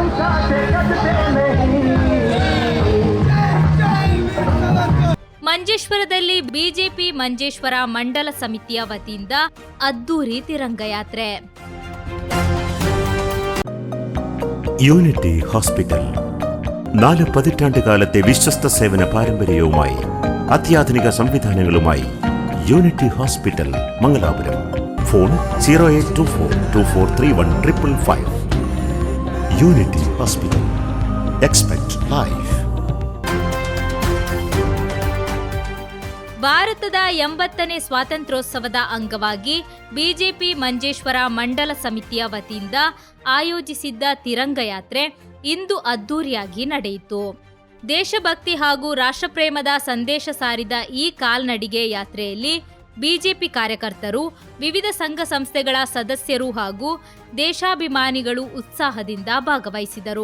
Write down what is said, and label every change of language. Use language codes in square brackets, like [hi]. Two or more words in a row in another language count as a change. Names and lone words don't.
[kn] ಮಂಜೇಶ್ವರದಲ್ಲಿ ಬಿಜೆಪಿ ಮಂಜೇಶ್ವರ ಮಂಡಲ ಸಮಿತಿಯ ವತಿಯಿಂದ ಅದ್ದೂರಿ ತಿರಂಗಯಾತ್ರೆ. [ml] യൂണിറ്റി ഹോസ്പിറ്റൽ 4 പതിറ്റാണ്ടുകാലത്തെ വിശ്വസ്ത സേവന പാരമ്പര്യവുമായി അത്യാധുനിക സംവിധാനങ്ങളുമായി യൂണിറ്റി ഹോസ്പിറ്റൽ മംഗലാപുരം. ഫോൺ 0824243155. യൂണിറ്റി ഹോസ്പിറ്റൽ. [en] expect life. [kn] ಭಾರತದ 80ನೇ ಸ್ವಾತಂತ್ರ್ಯೋತ್ಸವದ ಅಂಗವಾಗಿ ಬಿಜೆಪಿ ಮಂಜೇಶ್ವರ ಮಂಡಲ ಸಮಿತಿಯ ವತಿಯಿಂದ ಆಯೋಜಿಸಿದ್ದ ತಿರಂಗಯಾತ್ರೆ ಇಂದು ಅದ್ದೂರಿಯಾಗಿ ನಡೆಯಿತು. ದೇಶಭಕ್ತಿ ಹಾಗೂ ರಾಷ್ಟ್ರಪ್ರೇಮದ ಸಂದೇಶ ಸಾರಿದ ಈ ಕಾಲ್ನಡಿಗೆ ಯಾತ್ರೆಯಲ್ಲಿ ಬಿಜೆಪಿ ಕಾರ್ಯಕರ್ತರು, ವಿವಿಧ ಸಂಘ ಸಂಸ್ಥೆಗಳ ಸದಸ್ಯರು ಹಾಗೂ ದೇಶಾಭಿಮಾನಿಗಳು ಉತ್ಸಾಹದಿಂದ ಭಾಗವಹಿಸಿದರು.